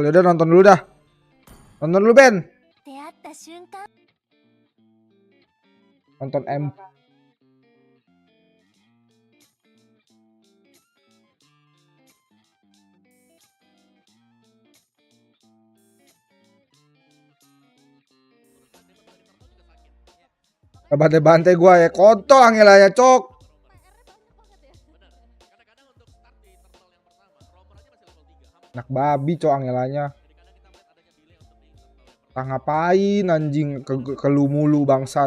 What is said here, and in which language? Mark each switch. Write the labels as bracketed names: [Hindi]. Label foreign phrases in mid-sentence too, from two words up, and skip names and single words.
[Indonesian] Yaudah nonton dulu dah. Nonton dulu Ben. [Japanese] 出会った瞬間 [Indonesian] Nonton M. Bantai-bantai gua ya kontol angelanya cok. Anak babi cok angelanya. Tak ngapain anjing ke lu mulu bangsat.